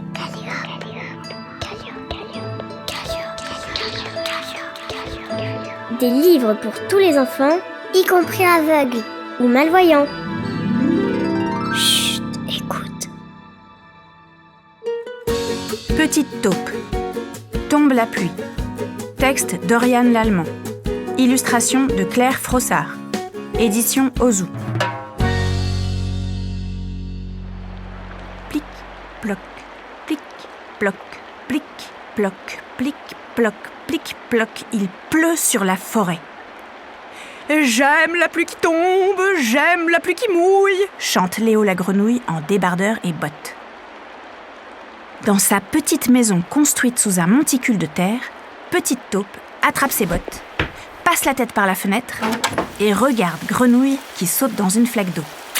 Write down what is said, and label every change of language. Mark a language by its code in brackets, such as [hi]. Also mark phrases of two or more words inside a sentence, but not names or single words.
[fr] Des livres pour tous les enfants, y compris aveugles ou malvoyants. Chut, écoute. Petite taupe. Tombe la pluie. Texte d'Oriane Lallemand. Illustration de Claire Frossard. Édition Ozu. Plic, ploc, plic, ploc, plic, ploc, plic, ploc, plic, ploc. Il pleut sur la forêt. J'aime la pluie qui tombe, j'aime la pluie qui mouille, chante Léo la grenouille en débardeur et bottes. Dans sa petite maison construite sous un monticule de terre, Petite taupe attrape ses bottes, passe la tête par la fenêtre et regarde Grenouille qui saute dans une flaque d'eau.